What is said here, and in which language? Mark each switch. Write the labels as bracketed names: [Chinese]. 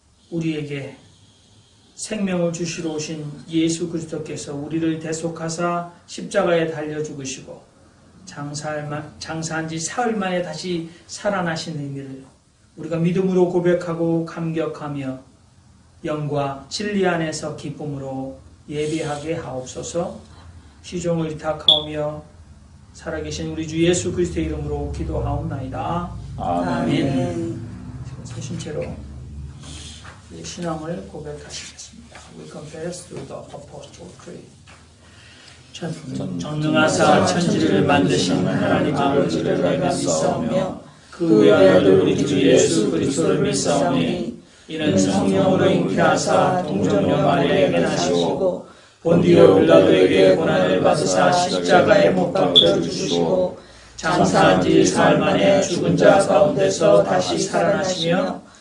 [Korean] 우리에게 생명을 주시러 오신 예수 그리스도께서 우리를 대속하사 십자가에 달려 죽으시고 장사한 지 사흘 만에 다시 살아나신 의미를 우리가 믿음으로 고백하고 감격하며 영과 진리 안에서 기쁨으로 예배하게 하옵소서. 시종을 의탁하오며 살아계신 우리 주 예수 그리스도의 이름으로 기도하옵나이다. 아멘. 서신 채로 신앙을 고백하시겠습니다. [English] We confess through the Apostles' Creed. [Korean] 전능하사 천지를 만드신 하나님 아버지를 내가 믿사오며 그 외아들 우리 주 예수 그리스도를 믿사오니 이는 성령으로 잉태하사 동정녀 마리아에게 나시고 본디오 빌라도에게 고난을 받으사 십자가에 못 박혀 죽으시고 장사한 지 사흘 만에 죽은 자 가운데서 다시 살아나시며